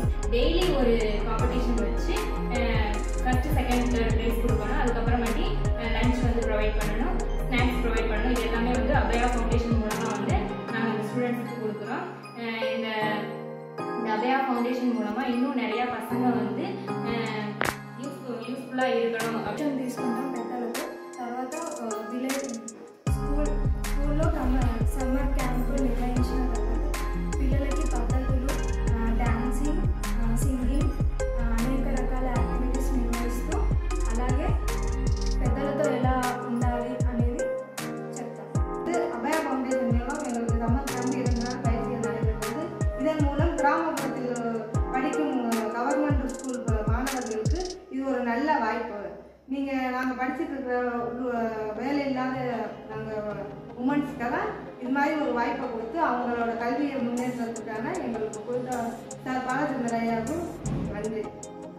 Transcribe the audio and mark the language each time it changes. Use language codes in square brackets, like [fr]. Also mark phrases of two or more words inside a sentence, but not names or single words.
[ta] டெய்லி ஒரு காம்படிஷன் வச்சு ஃபர்ஸ்ட் செகண்ட் தேர்ட் ப்ரைஸ் கொடுக்கணும். அதுக்கப்புறமாட்டி லஞ்ச் வந்து ப்ரொவைட் பண்ணணும், ஸ்நாக்ஸ் ப்ரொவைட் பண்ணணும். இது எல்லாமே வந்து அபயா ஃபவுண்டேஷன் மூலமாக வந்து நாங்கள் இந்த ஸ்டூடெண்ட்ஸுக்கு கொடுக்குறோம். இந்த அபயா ஃபவுண்டேஷன் மூலமாக இன்னும் நிறையா பசங்க வந்து యూస్ఫుల్గా இருக்கணும் [te] ఆప్షన్ తీసుకుంటాం పెద్దలకు. తర్వాత విలేజ్ స్కూల్లో సమ్మర్ క్యాంపు నిర్వహించిన తర్వాత పిల్లలకి పద్ధతులు, డాన్సింగ్, సింగింగ్, అనేక రకాల యాక్టివిటీస్ నిర్వహిస్తూ అలాగే పెద్దలతో ఎలా ఉండాలి అనేది చెప్తాం. [ta] இது அபயா ஃபவுண்டேஷன் மூலம் எங்களுக்கு சம்மர் கேம்ப் 2 நாள் பயிற்சிகள் நடைபெற்றது. இதன் மூலம் கிராமப்புறத்தில் படிக்கும் கவர்மெண்ட் ஸ்கூல் மாணவர்களுக்கு இது ஒரு நல்ல வாய்ப்பு. நாங்கள் படிச்சுட்டு இருக்கிற வேலை இல்லாத நாங்கள் உமன்ஸ்க்கெல்லாம் இது மாதிரி ஒரு வாய்ப்பை கொடுத்து அவங்களோட கல்வியை முன்னேற்றத்துக்கான எங்களுக்கு கொடுத்த சார் பாலச்சந்திர ஐயாவுக்கும் நன்றி.